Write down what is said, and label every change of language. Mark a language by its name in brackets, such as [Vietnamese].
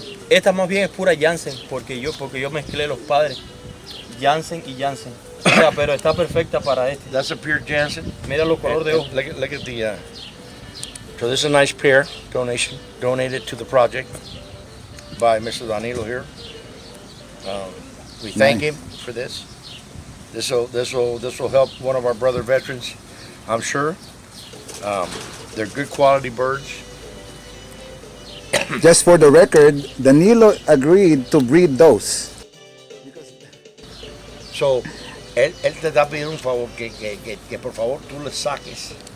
[Spanish] Esta más bien es pura Jansen, porque yo mezclé los padres. Jansen y Jansen. O sea, pero está perfecta para este. [English] That's a pure Jansen. [Spanish] Mira los colores de ojos. [English] Look at the. So this is a nice pair donated to the project by Mr. Danilo here. We thank him for this. This will help one of our brother veterans, I'm sure. They're good quality birds. Just for the record, Danilo agreed to breed those. [Spanish] So, él te está pidiendo un favor, que por favor tú le saques.